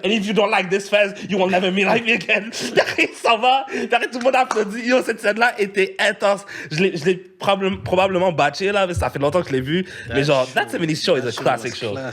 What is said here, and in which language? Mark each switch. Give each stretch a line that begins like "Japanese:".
English: And if you don't like this Fez, you will never like me again.
French: Puis après, il s'en va. Puis après, tout le monde applaudit. Yo, cette scène-là était intense. Je l'ai probablement batché, là, mais ça fait longtemps que je l'ai vu. Mais genre, That 70 Show is a classic show.